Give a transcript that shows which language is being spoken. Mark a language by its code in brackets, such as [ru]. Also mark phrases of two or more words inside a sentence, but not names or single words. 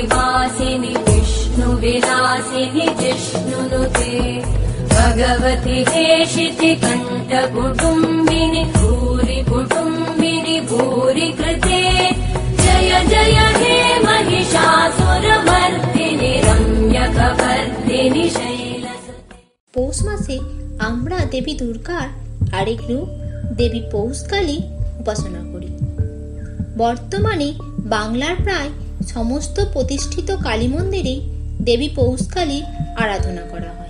[sa] वासिनि विष्णुविलासिनि जिष्णुनुते भगवति हेशिति कण्ठकुटुम्बिनि भूरि कुटुम्बिनि भूरि कृते जय जय हे महिषासुरमर्दिनि रम्यकवर्दिनि [bn] পৌষ মাসে আমরা দেবী দুর্গার আরেক রূপ দেবী পৌষকালী উপাসনা করি। বর্তমানে বাংলার প্রায় সমস্ত প্রতিষ্ঠিত কালী মন্দিরে দেবী পৌষকালীর আরাধনা করা হয়।